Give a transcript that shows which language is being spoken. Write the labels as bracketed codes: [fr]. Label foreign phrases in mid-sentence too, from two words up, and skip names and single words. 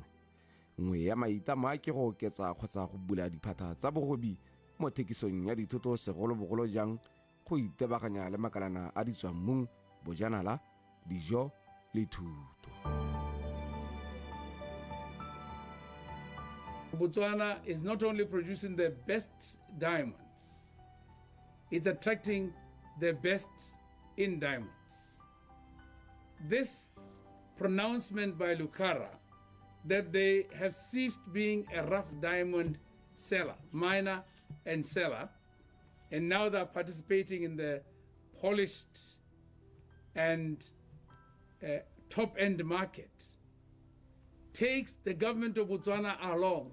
[tn] Nngwe ya maitamo a ke go oketsa kgotsa go bula diphata tsa bogobi mo thekisong ya dithoto segolobogolo jang go itebaganya le makalana a ditswammung, bojanala, dijo le thuto. [en] Botswana is not only producing the best diamonds, it's attracting the best in diamonds. This pronouncement by Lucara that they have ceased being a rough diamond seller, miner and seller, and now they're participating in the polished and top-end market, takes the government of Botswana along.